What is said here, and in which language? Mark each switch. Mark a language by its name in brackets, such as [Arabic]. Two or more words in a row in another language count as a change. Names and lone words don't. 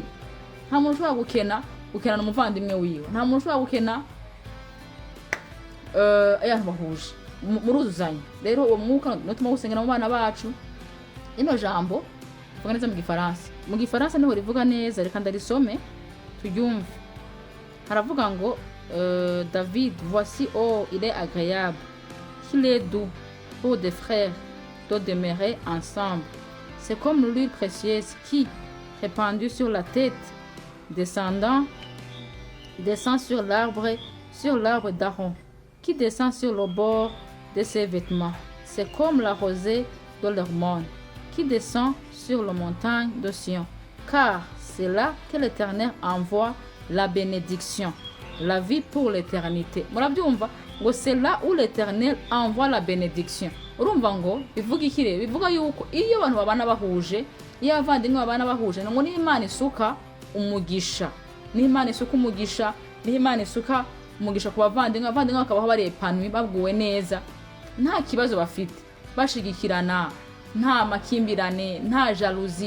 [Kinyarwanda] Nta muntu ushobora gukena umuvandimwe wiwe, nta muntu ushobora gukena abantu bahuje muruzuzanya. Rero uwo mwuka nutuma gusengera mu bana bacu. Ino jambo vuga neza mu Gifaransa niho rivuga neza, reka ndarisome turyumve. Haravuga ngo [French] David, voici il est agréable, qu'il est doux pour des frères de demeurer ensemble. C'est comme l'huile précieuse qui, répandue sur la tête, descend sur l'arbre d'Aaron, qui descend sur le bord de ses vêtements. C'est comme la rosée de l'Hermon, qui descend sur la montagne de Sion. Car c'est là que l'Éternel envoie la bénédiction, la vie pour l'éternité. [Kinyarwanda] Murabyumva ngo [French] c'est là où l'Éternel envoie la bénédiction. [Kinyarwanda] Urumva ngo bivuga ikire, bivuga yuko iyo abantu babana bahuje, iyo abavandimwe babana bahuje, ngo ni Imana isuka umugisha, ni Imana isuka umugisha, ni Imana isuka umugisha ku bavandimwe. Abavandimwe bakabaho barepanuye baguwe neza, nta kibazo bafite, bashigikirana, nta makimbirane, nta jalousie.